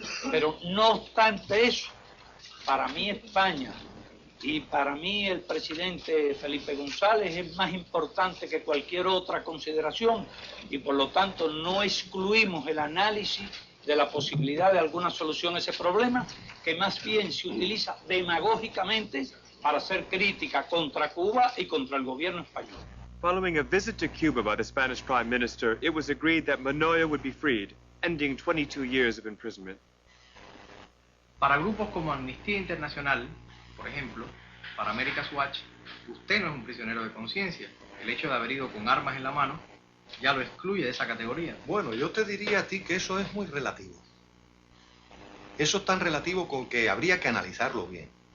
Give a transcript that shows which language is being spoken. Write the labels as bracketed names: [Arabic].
[Spanish] Pero no obstante eso, para mí España y para mí el presidente Felipe González es más importante que cualquier otra consideración y por lo tanto no excluimos el análisis de la posibilidad de alguna solución a ese problema, que más bien se utiliza demagógicamente para hacer crítica contra Cuba y contra el gobierno español. [English] Following a visit to Cuba by the Spanish Prime Minister, it was agreed that Manoyo would be freed, ending 22 years of imprisonment. [Spanish] Para grupos como Amnistía Internacional, por ejemplo, para America's Watch, usted no es un prisionero de conciencia. El hecho de haber ido con armas en la mano ya lo excluye de esa categoría. Bueno, yo te diría a ti que eso es muy relativo. Eso es tan relativo con que habría que analizarlo bien.